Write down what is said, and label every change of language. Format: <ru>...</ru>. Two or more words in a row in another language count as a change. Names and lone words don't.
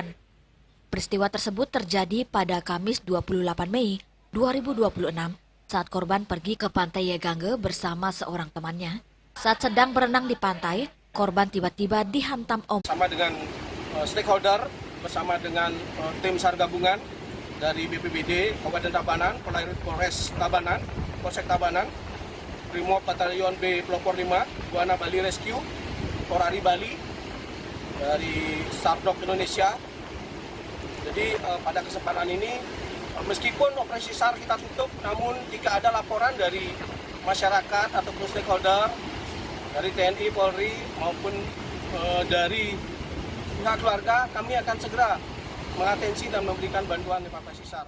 <id>Peristiwa tersebut terjadi pada Kamis 28 Mei 2026 saat korban pergi ke pantai Yehgangge bersama seorang temannya. Saat sedang berenang di pantai, korban tiba-tiba dihantam ombak. Bersama dengan stakeholder, bersama dengan tim SAR gabungan dari BPBD Kabupaten Tabanan, Polres Tabanan, Polsek Tabanan, Brimob Batalion B Pelopor 5, Buana Bali Rescue, Porari Bali, dari Sardok Indonesia. Jadi pada kesempatan ini, meskipun operasi SAR kita tutup, namun jika ada laporan dari masyarakat ataupun stakeholder, dari TNI, Polri, maupun dari pihak keluarga, kami akan segera mengatensi dan memberikan bantuan evakuasi SAR.</id>